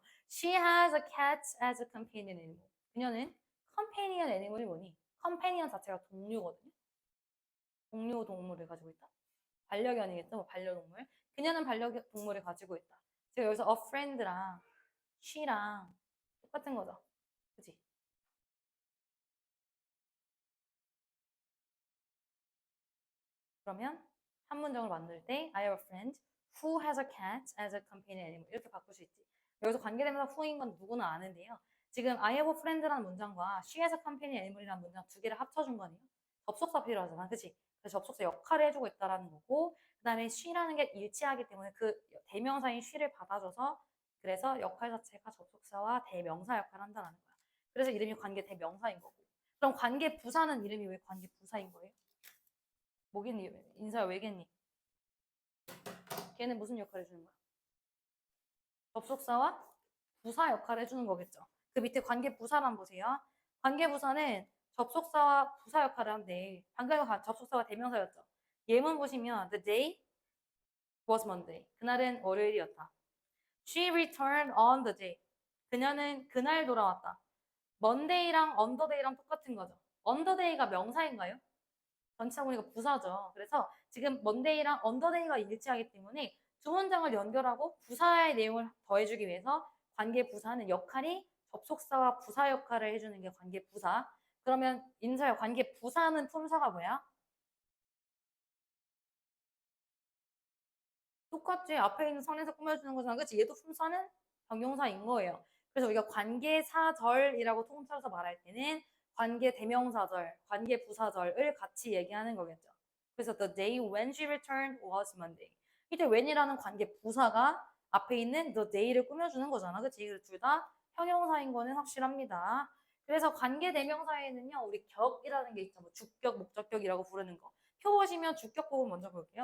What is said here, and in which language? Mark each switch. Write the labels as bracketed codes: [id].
[en] She has a cat as a companion animal. [ko] 그녀는 companion animal이 뭐니? companion 자체가 동료거든요. 동료 동물을 가지고 있다. 반려견이겠죠? 뭐 반려동물. 그녀는 반려동물을 가지고 있다. 제가 여기서 a friend랑 she랑 똑같은 거죠. 그치? 그러면 한 문장을 만들 때 [en] I have a friend who has a cat as a companion animal [ko] 이렇게 바꿀 수 있지. 여기서 관계대명사 who인 건 누구나 아는데요. 지금 [en] I have a friend [ko] 라는 문장과 [en] she has a companion animal [ko] 이라는 문장 두 개를 합쳐준 거네요. 접속사 필요하잖아. 그치? 그래서 접속사 역할을 해주고 있다라는 거고 그 다음에 she라는 게 일치하기 때문에 그 대명사인 she를 받아줘서 그래서 역할 자체가 접속사와 대명사 역할을 한다는 거야. 그래서 이름이 관계 대명사인 거고 그럼 관계 부사는 이름이 왜 관계 부사인 거예요? 뭐겠니? 인사야 왜겠니? 걔는 무슨 역할을 해주는 거야? 접속사와 부사 역할을 해주는 거겠죠. 그 밑에 관계 부사란 보세요. 관계 부사는 접속사와 부사 역할을 한대. 방금 접속사가 대명사였죠. 예문 보시면 [en] the day was Monday. [ko] 그날은 월요일이었다. [en] She returned on the day. [ko] 그녀는 그날 돌아왔다. Monday랑 on the day랑 똑같은 거죠. on the day가 명사인가요? 전치사 보니까 부사죠. 그래서 지금 먼데이랑 언더데이가 일치하기 때문에 두 문장을 연결하고 부사의 내용을 더해주기 위해서 관계 부사는 역할이 접속사와 부사 역할을 해주는 게 관계 부사. 그러면 인사야 관계 부사는 품사가 뭐야? 똑같지. 앞에 있는 선에서 꾸며주는 거잖아. 그치? 얘도 품사는 정용사인 거예요. 그래서 우리가 관계사절이라고 통틀어서 말할 때는 관계 대명사절, 관계 부사절을 같이 얘기하는 거겠죠. 그래서 [en] the day when she returned was Monday. [ko] 이때 when이라는 관계 부사가 앞에 있는 the day를 꾸며주는 거잖아. 그치? 그래서 둘 다 형용사인 거는 확실합니다. 그래서 관계 대명사에는요, 우리 격이라는 게 있죠. 뭐 주격, 목적격이라고 부르는 거. 표 보시면 주격 부분 먼저 볼게요.